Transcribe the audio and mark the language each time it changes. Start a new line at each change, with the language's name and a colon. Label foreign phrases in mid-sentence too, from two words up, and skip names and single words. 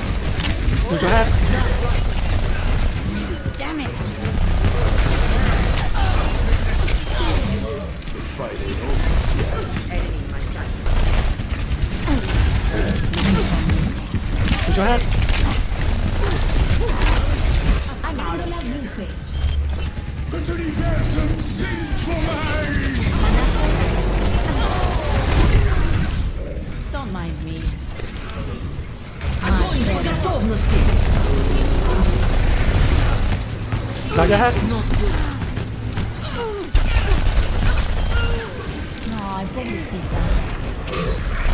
English: Damn it. The fight ain't over. I'm out of
Spanish: las luces.
German: Bitte die Versen sind vorbei!
English: Don't mind me.
Spanish: No, ay, pobrecita.